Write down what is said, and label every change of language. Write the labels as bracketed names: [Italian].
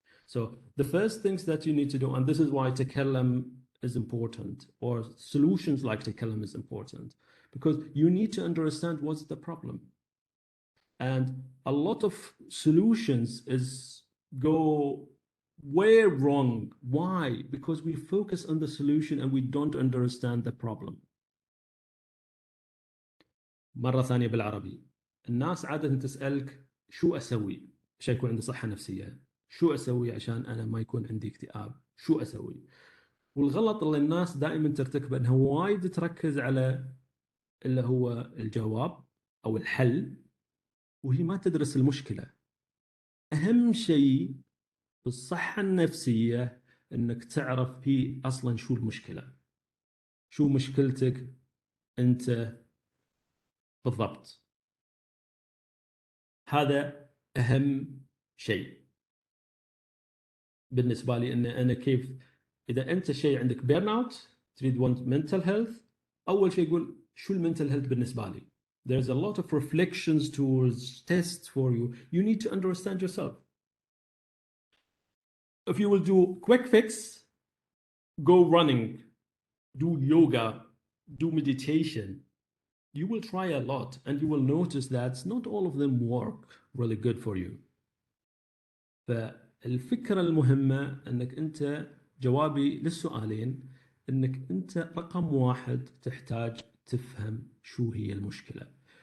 [English] So the first things that you need to do, and this is why Takallam is important, or solutions like Takallam is important, because you need to understand what's the problem. And a lot of solutions is go way wrong. Why? Because we focus on the solution and we don't understand the problem. [Arabic] مرة ثانية بالعربي، الناس عادة تسألك شو أسوي عشان يكون عندي صحة نفسية؟ شو أسوي عشان أنا ما يكون عندي اكتئاب؟ شو أسوي؟ والغلط اللي الناس دائما ترتكبه انها وايد تركز على اللي هو الجواب أو الحل وهي ما تدرس المشكلة. أهم شيء بالصحة النفسية انك تعرف هي اصلا شو المشكلة، شو مشكلتك انت بالضبط. هذا اهم شيء بالنسبة لي. ان انا كيف اذا انت شيء عندك بيرن اوت تريد وانت منتل هيلث، اول شيء يقول شو المنتل هيلث بالنسبة لي. [English] There's a lot of reflections towards tests for you. You need to understand yourself. If you will do quick fix, go running, do yoga, do meditation, you will try a lot and you will notice that not all of them work really good for you. [Arabic] فالفكرة المهمة انك انت جوابي للسؤالين انك انت رقم واحد تحتاج تفهم شو هي المشكلة.